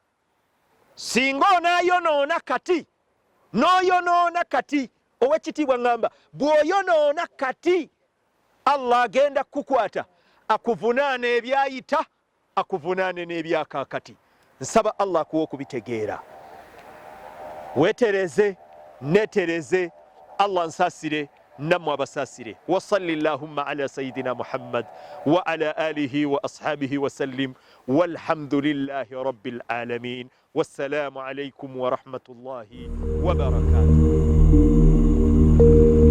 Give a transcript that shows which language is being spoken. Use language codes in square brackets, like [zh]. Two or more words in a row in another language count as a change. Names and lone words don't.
[lg] Singa onaayonoona kati, n'oyonoona kati, ow'ekitiibwa ngamba, bw'oyonoona kati, Allah agenda kukwata akuvunaane ebyayita, akuvunaane n'ebyakaakati. Nsaba Allah akuwa okubitegeera. Weetereze, neetereze, Allah nsaasire, nammwe abasaasire. [ar] وصلِّ اللهم على سيدنا محمد وعلى آله وأصحابه وسلم، والحمد لله رب العالمين. والسلام عليكم ورحمة الله وبركاته.